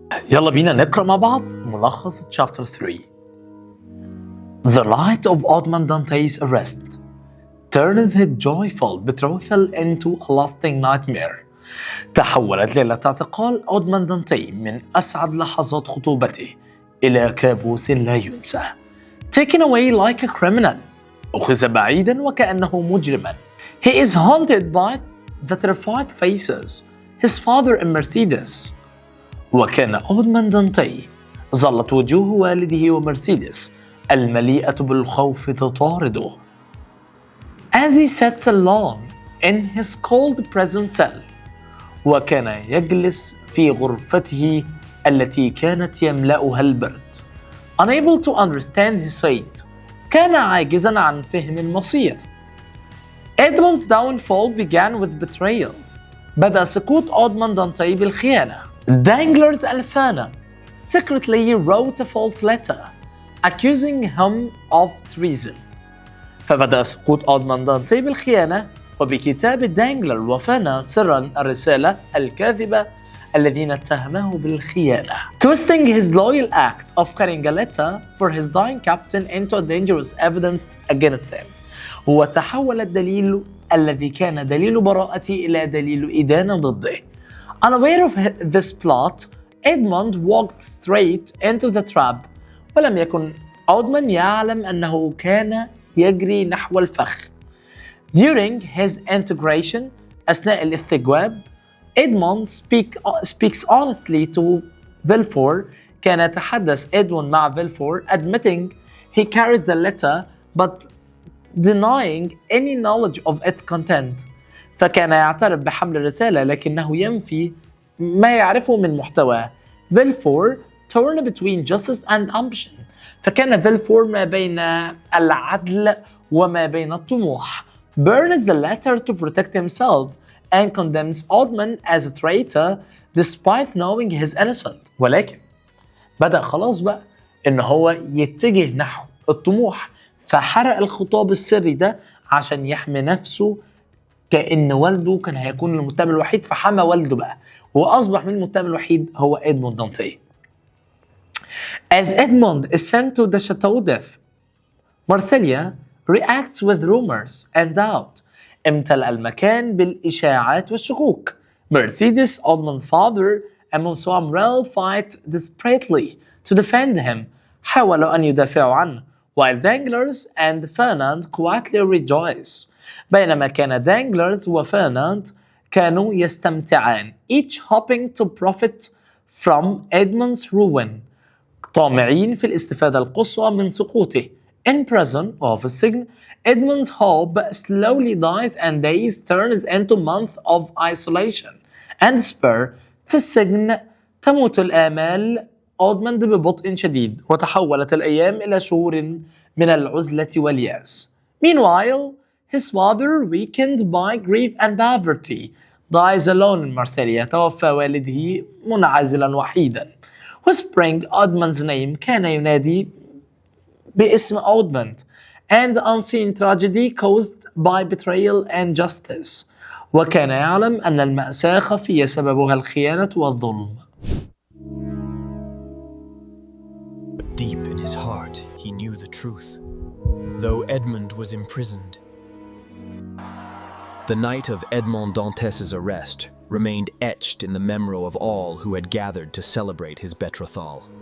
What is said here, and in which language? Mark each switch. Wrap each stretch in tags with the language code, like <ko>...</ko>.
<ar>يلا بينا نقرأ مع بعض ملخص</ar> <en>chapter 3. The light of Edmond Dante's arrest turns his joyful betrothal into a lasting nightmare.</en> <ar>تحولت ليلة اعتقال إدموند دانتي من أسعد لحظات خطوبته إلى كابوس لا ينسى.</ar> <en>Taken away like a criminal.</en> <ar>أخذ بعيدا وكأنه مجرما.</ar> <en>He is haunted by the terrified faces. His father and Mercedes.</en> <ar>وكان إدموند دانتي ظلت وجوه والده ومرسيدس المليئة بالخوف تطارده.</ar> <en>As he sat alone in his cold prison cell.</en> <ar>وكان يجلس في غرفته التي كانت يملأها البرد.</ar> <en>Unable to understand his fate.</en> <ar>كان عاجزا عن فهم المصير.</ar> <en>Edmond's downfall began with betrayal.</en> <ar>بدأ سقوط إدموند دانتي بالخيانة.</ar> <en>Danglars and Fernand secretly wrote a false letter accusing him of treason.</en> <ar>فبدأ سقوط إدموند دانتي بالخيانة وبكتابة دانجلر وفرناند سرا الرسالة الكاذبة الذين اتهموه بالخيانة.</ar> <en>Twisting his loyal act of carrying a letter for his dying captain into a dangerous evidence against him.</en> <ar>وتحول الدليل الذي كان دليل براءته إلى دليل إدانة ضده.</ar> <en>Unaware of this plot, Edmond walked straight into the trap.</en> <ar>ولم يكن إدموند يعلم أنه كان يجري نحو الفخ.</ar> <en>During his integration,</en> <ar>أثناء الاستجواب,</ar> <en>Edmond speaks honestly to Villefort.</en> <ar>كان يتحدث إدموند مع</ar> <en>Villefort, admitting he carried the letter but denying any knowledge of its content.</en> <ar>فكان يعترف بحمل الرسالة لكنه ينفي ما يعرفه من محتواه.</ar> <en>Villefort torn between justice and ambition.</en> <ar>فكان Villefort ما بين العدل وما بين الطموح.</ar> <en>Burns the letter to protect himself and condemns Edmond as a traitor despite knowing his innocent.</en> <ar>ولكن بدأ خلاص بقى إن هو يتجه نحو الطموح، فحرق الخطاب السري ده عشان يحمي نفسه، كأن والده كان هيكون المتهم الوحيد، فحمى والده بقى وأصبح من المتهم الوحيد هو إدموند دانتي.</ar> <en>As Edmond is sent to the Chateau d'If, Marsilia reacts with rumors and doubt.</en> <ar>امتلأ المكان بالإشاعات والشكوك.</ar> <en>Mercedes, Edmond's father, and Monsieur Morel fight desperately to defend him.</en> <ar>حاولوا أن يدافعوا عنه.</ar> <en>While Danglars and Fernand quietly rejoice.</en> <ar>بينما كان Danglars وفرناند كانوا يستمتعان,</ar> <en>each hoping to profit from Edmond's ruin.</en> <ar>طامعين في الاستفادة القصوى من سقوطه.</ar> <en>In prison,</en> <ar>وهو في السجن,</ar> <en>Edmond's hope slowly dies and days turns into months of isolation and despair.</en> <ar>في السجن تموت الآمال إدموند ببطء شديد، وتحولت الأيام إلى شهور من العزلة واليأس.</ar> <en>Meanwhile, his father, weakened by grief and poverty, dies alone in Marseille.</en> <ar>توفى والده منعزلا وحيدا.</ar> <en>Whispering Edmond's name,</en> <ar>كان ينادي باسم Edmond,</ar> <en>and unseen tragedy caused by betrayal and justice.</en> <ar>وكان يعلم أن المأساة خفية سببها الخيانة والظلم.</ar> <en>But deep in his heart, he knew the truth, though Edmond was imprisoned. The night of Edmond Dantès' arrest remained etched in the memory of all who had gathered to celebrate his betrothal.</en>